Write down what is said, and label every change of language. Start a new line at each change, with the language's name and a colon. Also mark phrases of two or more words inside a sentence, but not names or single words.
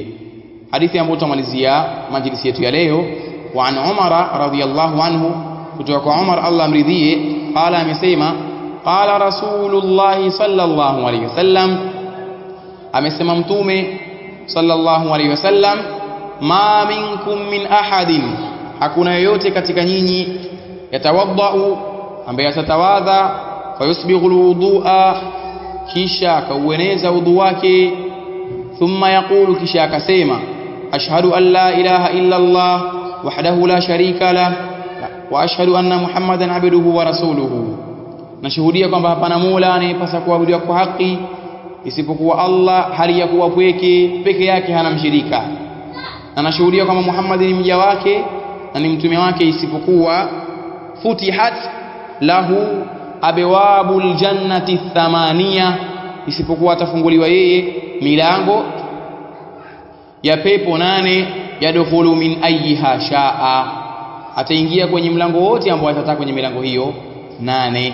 Swahili: Hadithi ambayo tumalizia majlisi yetu ya leo,
Arabic: وعن عمر رضي الله عنه,
Swahili: kutoka kwa Umar Allah amridhie, qala amesema
Arabic: قال رسول الله صلى الله عليه وسلم,
Swahili: amesema mtume
Arabic: صلى الله عليه وسلم,
Swahili: ma
Arabic: منكم من أحد,
Swahili: hakuna yoyote katika nyinyi, yatawaddau, ambaye atatawadha,
Arabic: فيسبغ الوضوء,
Swahili: kisha akaueneza udhu wake,
Arabic: ثم يقول,
Swahili: kisha akasema
Arabic: أشهد أن لا إله إلا الله وحده لا شريك له وأشهد أن محمدا عبده ورسوله,
Swahili: nashuhudia kwamba hapana mola anayepasa kuabudiwa kwa haki isipokuwa Allah, hali ya kuwa peke yake hana mshirika, na nashuhudia kwamba Muhammad ni mja wake na ni mtume wake, isipokuwa
Arabic: فتحت له أبواب الجنة
Swahili: 8, isipokuwa atafunguliwa yeye milango ya pepo 8,
Arabic: يدخل من أيها شاء,
Swahili: ataingia kwenye mlango wote ambao atataka kwenye milango hiyo 8.